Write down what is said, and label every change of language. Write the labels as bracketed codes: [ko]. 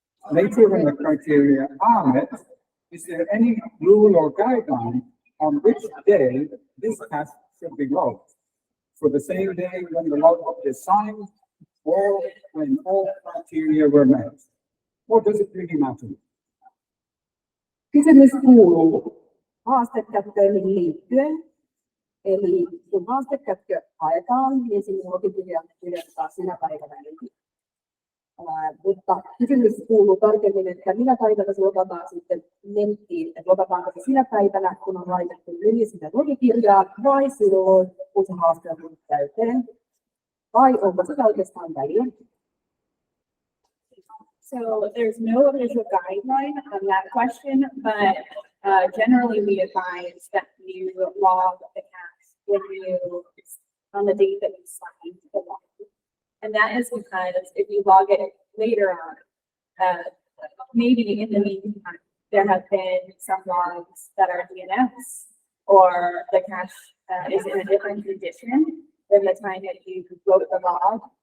[en] Later, when the criteria are met, is there any rule or guideline on which day this cache should be logged? For the same day when the logbook is signed, or when all criteria were met? Or does it really matter? [fi] Kysymys kuuluu haastekätköihin liittyen. Eli kun haastekätkö haetaan, niin sinne logikirja kirjoittaa sinä päivänä. Mutta kysymys kuuluu tarkemmin, että minä päivänä se lokataan sitten nettiin, että lokataanko se sinä päivänä, kun on laitettu yli sitä logikirjaa, vai silloin, kun se haaste on tullut täyteen, vai onko se oikeastaan väliä? [en] So there's no official guideline on that question, but generally we advise that you log the cash when you, on the date that you signed the log. And that is because if you log it later on, maybe in the meantime, there have been some logs that are DNS or the cache is in a different condition than the time that you wrote the log.